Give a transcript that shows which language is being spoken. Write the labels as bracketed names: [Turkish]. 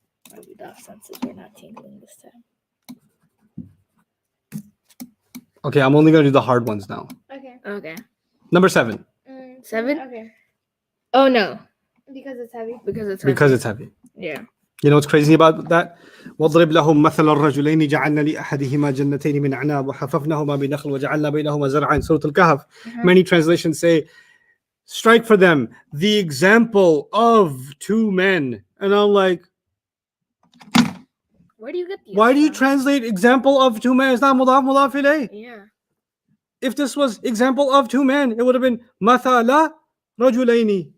[English] My without senses were not tingling this time. okay, I'm only gonna do the hard ones now. Okay. Okay. Number 7. 7? Okay. Oh no, Because it's heavy. because it's Because it's heavy. yeah. You know what's crazy about that? [Arabic] واضرب لهم مثل الرجلين جعلنا لأحدهما جنتين من أعناب وحففناهما بنخل وجعلنا بينهما زرعا. [English] Surah Al-Kahf. Many translations say, strike for them the example of 2 men. And I'm like, Where do you get these? why do you from? translate example of 2 men? It's not mudaf mudaf ilayh. Yeah. If this was example of 2 men, it would have been [Arabic] mathala rajulaini.